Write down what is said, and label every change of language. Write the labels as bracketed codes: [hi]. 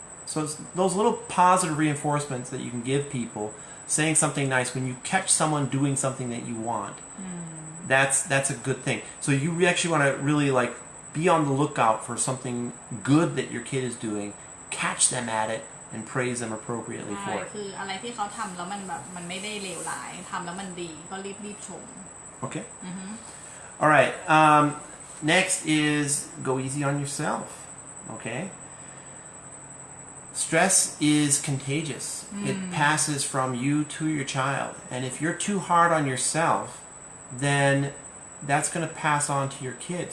[en] So it's those little positive reinforcements that you can give people, saying something nice when you catch someone doing something that you want. That's a good thing. So you actually want to really be on the lookout for something good that your kid is doing, catch them at it, and praise them appropriately for it. [th] คืออะไรที่เขาทำแล้วมันแบบมันไม่ได้เลวร้ายทำแล้วมันดีก็รีบชม [en] Okay. All right. Next is go easy on yourself. Okay. Stress is contagious. It passes from you to your child, and if you're too hard on yourself, then that's going to pass on to your kid.